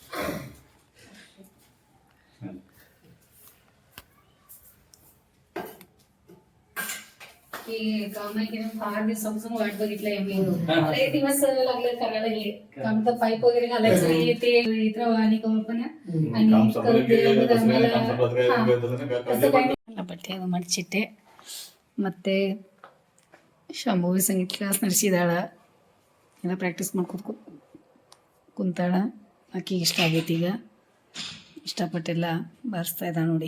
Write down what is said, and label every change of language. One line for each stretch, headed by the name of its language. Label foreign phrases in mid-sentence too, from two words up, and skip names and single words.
Marathi: की काम आहे की नाही, फार दिवसापासून वाट बघितलंय आम्ही. लय दिवस लागले करायला हे काम. तर पाईप वगैरे घालायचं नाही ते इथं आणि पण
Kannada: ಬಟ್ಟೆ ಮಡಚಿಟ್ಟೆ ಮತ್ತೆ ಶಂಭುವಿ ಸಂಗೀತ ಕ್ಲಾಸ್ ನಡೆಸಿದಾಳ ಎಲ್ಲ ಪ್ರಾಕ್ಟೀಸ್ ಮಾಡ್ಕೊತ ಕುಂತಾಳ. ಆಕೆಗೆ ಇಷ್ಟ ಆಗೈತಿ. ಈಗ ಇಷ್ಟಪಟ್ಟೆಲ್ಲ ಬಾರಿಸ್ತಾ ಇದ್ದಾಳೆ ನೋಡಿ.